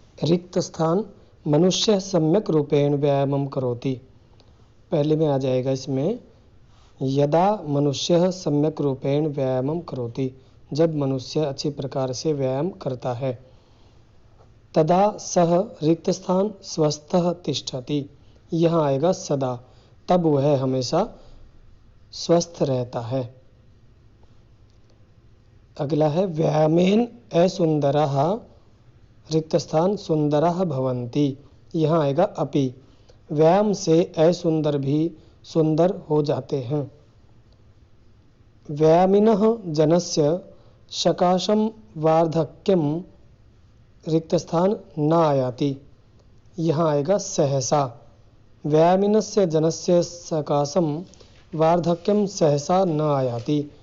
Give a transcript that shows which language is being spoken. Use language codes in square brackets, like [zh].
[sa] रिक्त स्थान मनुष्य सम्यक रूपेण व्यायामं करोति, [hi] पहले में आ जाएगा इसमें [sa] यदा मनुष्य सम्यक रूपेण व्यायामं करोति, [hi] जब मनुष्य अच्छी प्रकार से व्यायाम करता है। [sa] तदा सह रिक्त स्थान स्वस्थः तिष्ठति, [hi] यहाँ आएगा सदा, तब वह हमेशा स्वस्थ रहता है। अगला है [sa] व्यायामेन असुंदराः रिक्त स्थान सुंदराः भवन्ति। [hi] यहाँ आएगा अपि। व्यायाम से असुंदर भी सुंदर हो जाते हैं। [sa] व्यायामिनः जनस्य सकाशं वार्धक्यम रिक्त स्थान न आयाति। [hi] यहाँ आएगा सहसा। [sa] व्यायामिनस्य जनस्य सकाशम वार्धक्यम सहसा न आयाति।